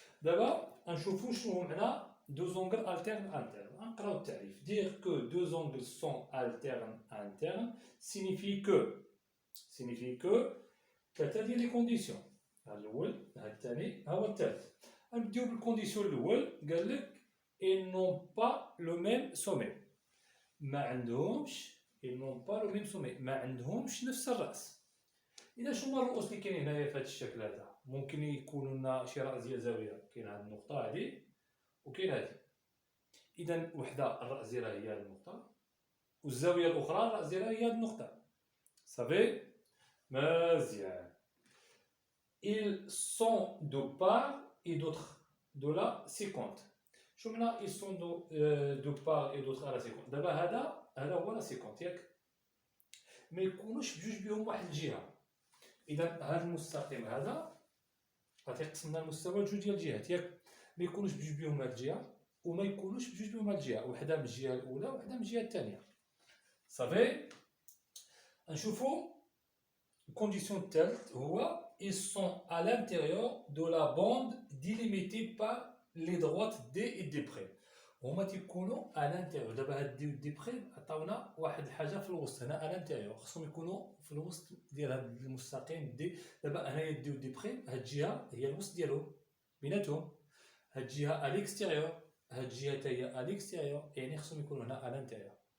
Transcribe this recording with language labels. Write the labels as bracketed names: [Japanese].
[Arabic] دابا غنشوفوا شنو هو معنى دو زونغل التيرن انترن. غنقراو التعريف. دير كو دو زونغل سون التيرن انترن سينيفي كو ثلاثه ديال لي كونديسيون. هذا الاول، هذا الثاني، ها هو الثالث. غنبداو بالكونديسيون الاول. [French] قال لك ils n'ont pas le même sommet. [Arabic] ما عندهمش [French] ils n'ont pas le même sommet، [Arabic] ما عندهمش نفس الراس. اذا شنو هما الرؤوس اللي كاينين هنايا في هذا الشكل هذا؟ ممكن يكونوا لنا شي راس ديال زاويه. كاين هذه النقطه هذه وكاين هذه. اذا وحده الراس ديالها هي هذه النقطه، والزاويه الاخرى الراس ديالها هي هذه النقطه صافي. مزيان. [French] ils sont de part et d'autre de la séquente. [Arabic] شو معنى [French] ils sont de part et d'autre à la séquente؟ [Arabic] دابا هذا هو لا سيكونت ياك، ما يكونوش بجوج بهم واحد الجهه. اذا هذا المستقيم هذا غتقسم لنا المستوى لجوج ديال الجهات ياك، ما يكونوش بجوج بهم هاد الجهه وما يكونوش بجوج بهم هاد الجهه، وحده من الجهه الاولى وحده من الجهه الثانيه صافي. نشوفوا الكونديسيون الثالث هو [French] ils sont à l'intérieur de la bande délimitée par les droites D et D prime. [Arabic] هما تيكونوا [French] à l'intérieur. [Arabic] دابا هاد دي و دي بريم عطاونا واحد الحاجه في الوسط هنا à l'intérieur، خصهم يكونوا في الوسط ديال هاد المستقيم دي. دابا هنايا دي و دي بريم هاد الجهه هي الوسط ديالهم بيناتهم، هاد الجهه [French] à l'extérieur، [Arabic] هاد الجهه حتى هي à l'extérieur، يعني خصهم يكونوا هنا [French] à l'intérieur.